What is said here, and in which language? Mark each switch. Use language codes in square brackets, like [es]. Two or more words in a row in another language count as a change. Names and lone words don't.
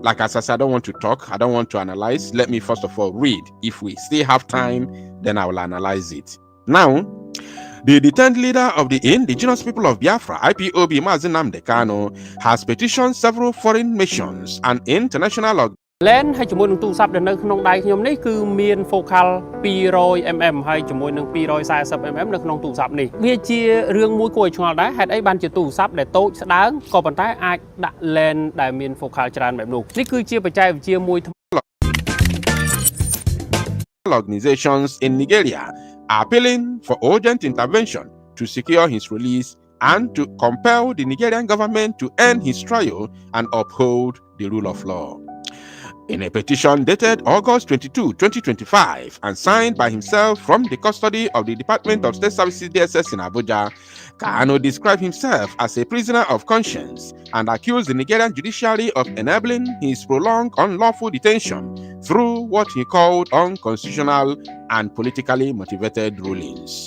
[en] Like as I said, I don't want to talk, I don't want to analyze. Let me first of all read. If we still have time, then I will analyze it. Now, the detained leader of the indigenous people of Biafra, IPOB, Nnamdi Kanu, has petitioned several foreign nations and international organizations. [km] Len ហើយជាមួយនឹងទូរស័ព្ទដែលនៅក្នុងដៃខ្ញុំនេះគឺមាន focal 200mm ហើយជាមួយនឹង 240mm នៅក្នុងទូរស័ព្ទនេះវាជារឿងមួយគួរឲ្យឆ្ងល់ដែរហេតុអីបានជាទូរស័ព្ទដែលតូចស្ដើងក៏ប៉ុន្តែអាចដាក់ lens ដែលមាន focal ច្រើនបែបនោះនេះគឺជាបច្ចេកវិទ្យាមួយ [en] Organizations in Nigeria are appealing for urgent intervention to secure his release and to compel the Nigerian government to end his trial and uphold the rule of law. In a petition dated August 22, 2025, and signed by himself from the custody of the Department of State Services DSS in Abuja, Kanu described himself as a prisoner of conscience and accused the Nigerian judiciary of enabling his prolonged unlawful detention through what he called unconstitutional and politically motivated rulings.